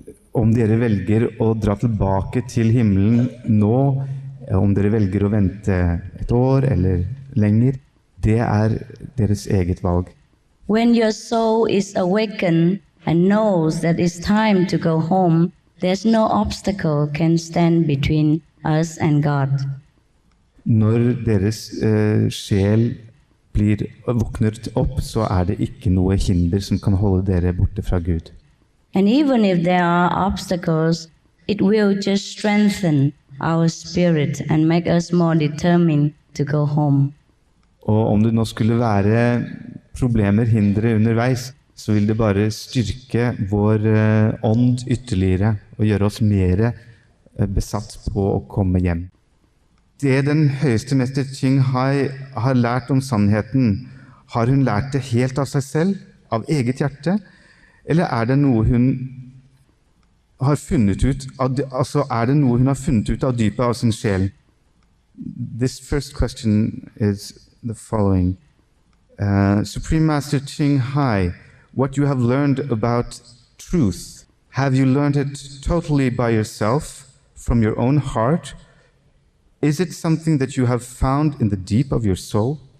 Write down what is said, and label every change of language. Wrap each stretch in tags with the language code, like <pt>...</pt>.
<no>Om dere velger å dra tilbake til himmelen nå, om dere velger å vente et år eller lenger, det er deres eget valg.</no> <en>When your soul is awakened and knows that it's time to go home, there's no obstacle can stand between us and God.</en> <no>Når deres sjel våkner opp, så er det ikke noe hinder som kan holde dere borte fra Gud.</no> <en>And even if there are obstacles, it will just strengthen our spirit and make us more determined to go home.</en> <no>Og om det nå skulle være problemer, hindre underveis, så vil det bare styrke vår ånd ytterligere og gjøre oss mer besatt på å komme hjem. Det den høyeste mester Ching Hai har lært om sannheten, har hun lært det helt av seg selv, av eget hjerte, eller er det noe hun har funnet ut av, av dypet av sin sjel?</no> <en>This first question is the following. Supreme Master Ching Hai, what you have learned about truth, have you learned it totally by yourself, from your own heart? Is it something that you have found in the deep of your soul?</en>